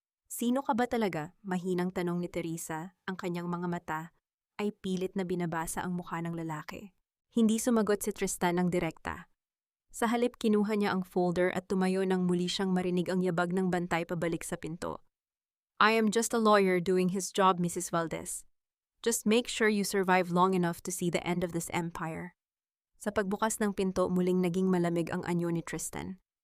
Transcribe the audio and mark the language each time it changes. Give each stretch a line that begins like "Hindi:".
Filipino: Sino ka ba talaga? Mahinang tanong ni Teresa, ang kanyang mga mata ay pilit na binabasa ang mukha ng lalaki. Hindi sumagot si Tristan ng direkta. Sa halip kinuha niya ang folder at tumayo nang muli siyang marinig ang yabag ng bantay pabalik sa pinto.
English: I am just a lawyer doing his job, Mrs. Valdez. Just make sure you survive long enough to see the end of this empire.
Filipino: Sa pagbukas ng pinto, muling naging malamig ang anyo ni Tristan.